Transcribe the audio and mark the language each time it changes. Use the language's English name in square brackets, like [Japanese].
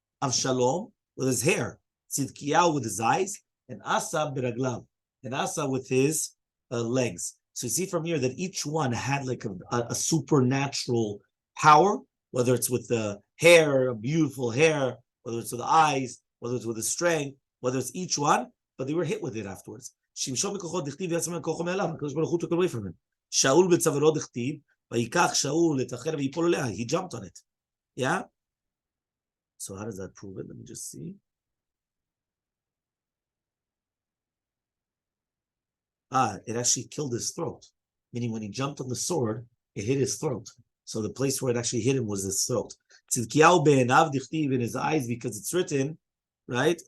[English] Avshalom with his hair. Tzidkiyahu with his eyes, and Asa beraglav, and Asa with his legs. So you see from here that each one had like a supernatural power, whether it's with the hair, a beautiful hair, whether it's with the eyes, whether it's with the strength, whether it's each one, but they were hit with it afterwards. [Hebrew] Shimshon בכוחו דכתיב ויצא מכוחו מעליו, הקדוש ברוך הוא [English] took away from him. [Hebrew] שאול בצווארו דכתיב, ויקח שאול את החרב ויפול עליה. [English] He jumped on it. Yeah? So how does that prove it? Let me just see. It actually killed his throat. meaning when he jumped on the sword, it hit his throat. So the place where it actually hit him was his throat. In his eyes, because it's written, right?